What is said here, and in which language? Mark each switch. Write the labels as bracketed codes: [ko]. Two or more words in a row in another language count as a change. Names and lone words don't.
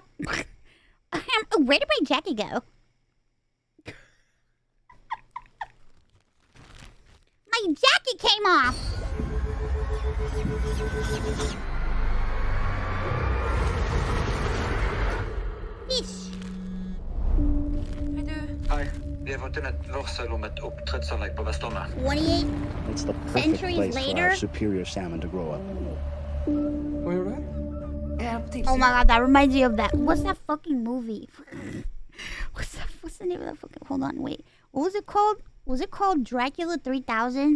[en] Where did my jacket go? My jacket came off. Fish. [no] Hei, vi har fått inn et varsel om et oppdrettsanlegg på Vestlandet. [en] 28 It's the perfect centuries place for later. our superior salmon to grow up. Oh my god, that reminds me of that. What's that fucking movie? What's the name of that fucking? Hold on, wait. What was it called? Was it called Dracula 3000?